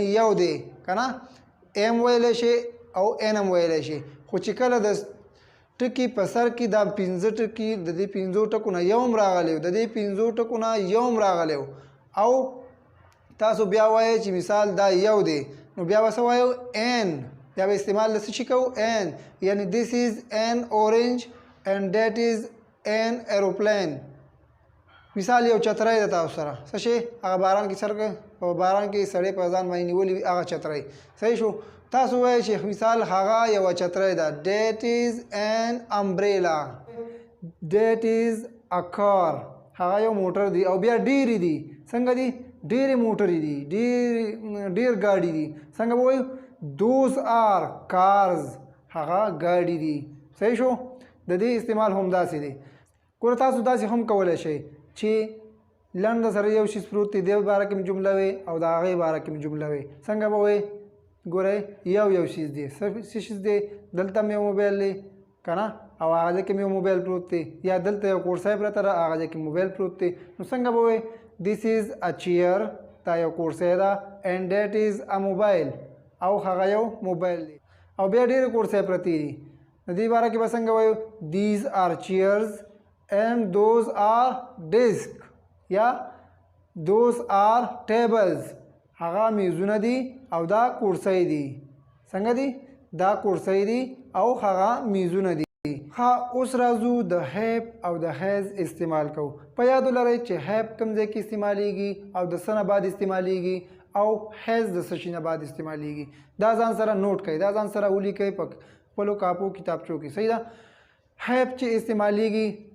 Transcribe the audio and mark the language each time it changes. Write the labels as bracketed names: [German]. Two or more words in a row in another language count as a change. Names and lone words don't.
[Pashto] یو دی که نه ایم ویلی شي او این هم ویلی شي خو چې کله د ټکي په سر کې دا 5 ټکي د دې 5 ټکو نه یو هم راغلی د دې 5 ټکو نه یو هم راغلی او تاسو بیا وایئ چې مثال دا یو دی نو بیا به څه وایو ان بیا به استعمال د څه شي کوو ان یعنی [English] this is an orange and that is an aeroplane [Pashto] مثال یو چترۍ ده تاسو سره څه شی هغه باران کې سر په باران کې سړی په ځان باندې نیولي وي هغه چترۍ صحیح شو تاسو وایئ چې مثال هغه یوه چترۍ ده [English] that is an umbrella that is a car [Pashto] هغه یو موټر دی او بیا ډیرې دي څنګه دي ډیرې موټرې دي ډیر ګاډي دي څنګه به وایو [English] those are cars [Pashto] هغه ګاډي دي صحیح شو د دې استعمال هم داسې دی ګوره تاسو داسې هم کولی شئ چې لنډ سره یو شیز پروت دی د باره کې م جمله وي او د هغې باره کې م جمله وي څنګه به وایي ګورئ یو شیز دی څه شیز دی دلته م یو موبایل دی که نه او هغه ځای کې م یو موبایل پروت دی یا دلته یو کورسۍ پرته ده هغه ځای کې موبایل پروت دی نو څنګه به وایي [English] this is a chair [Pashto] دا یو کورسۍ ده [English] and that is a mobile [Pashto] او هغه یو موبایل دی او بیا ډېرې کورسۍ پرتې دي د دې باره کې به څنګه وایو [English] these are chairs and those are desk [Pashto] یا [English] those are tables [Pashto] هغه میزونه دي او دا کورسۍ دي څنګه دي دا کورسۍ دي او هغه میزونه دي ها اوس راځو د هیپ او د هیز استعمال کوو په یاد ولرئ چې هیپ کوم ځای کې استعمالیږي او د څه نه بعد استعمالیږي او هیز د څه شي نه بعد استعمالیږي دا ځان سره نوٹ کړئ دا ځان سره ولیکئ په خپلو کاپو کتابچو کې صحیح ده هیپ چې استعمالیږي